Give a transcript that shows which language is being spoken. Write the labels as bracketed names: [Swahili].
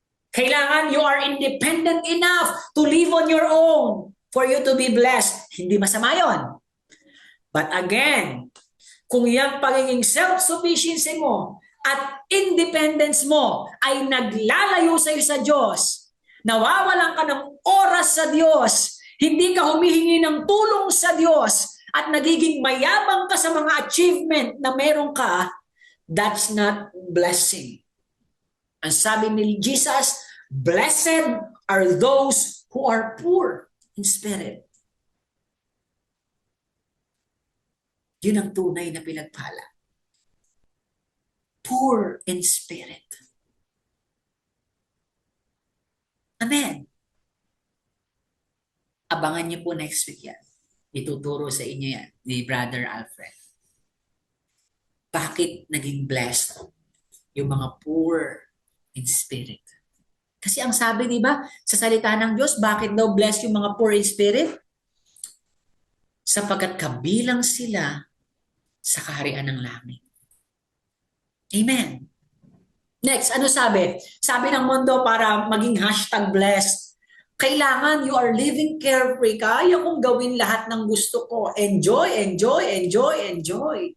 [English] Kailangan you are independent enough to live on your own for you to be blessed. [Filipino] Hindi masama yon. But again, kung yung pagiging self-sufficiency mo at independence mo ay naglalayo sa iyo sa Diyos, nawawalan ka ng oras sa Diyos, hindi ka humihingi ng tulong sa Diyos, at nagiging mayabang ka sa mga achievement na meron ka, [English] that's not blessing. [Filipino] Ang sabi ni Jesus, [English] blessed are those who are poor in spirit. [Filipino] Yun ang tunay na pinagpala. Poor in spirit. Amen. Abangan niyo po next week yan. Ituturo sa inyo yan ni Brother Alfred. Bakit naging blessed yung mga poor in spirit? Kasi ang sabi, di ba, sa salita ng Diyos, bakit daw blessed yung mga poor in spirit? Sapagkat kabilang sila sa kaharian ng langit. Amen. Next, ano sabi? Sabi ng mundo para maging #blessed. [English] Kailangan you are living carefree. [Filipino] Kaya kong gawin lahat ng gusto ko. [English] Enjoy, enjoy, enjoy, enjoy.